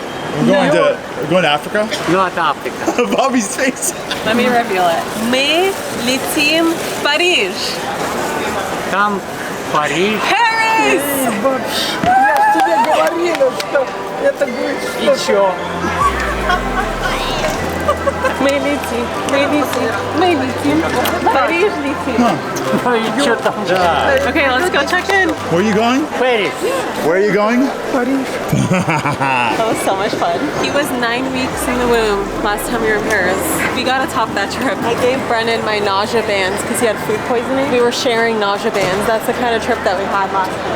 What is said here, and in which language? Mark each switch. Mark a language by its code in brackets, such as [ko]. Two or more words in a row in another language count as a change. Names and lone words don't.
[en] We're going to Africa. Not Africa. Bobby's face. Let me reveal it. Mais l'étime Paris. Come, Paris. Paris! [ru] Бабушка, я ж тебе говорила, что это будет Еще. Mais l'étime Paris l'étime. Еще там. [en] Okay, let's go check in. Where are you going? Paris. Where are you going? That was so much fun. He was 9 weeks in the womb last time we were in Paris. We gotta top that trip. I gave Brennan my nausea bands because he had food poisoning. We were sharing nausea bands. That's the kind of trip that we had last time.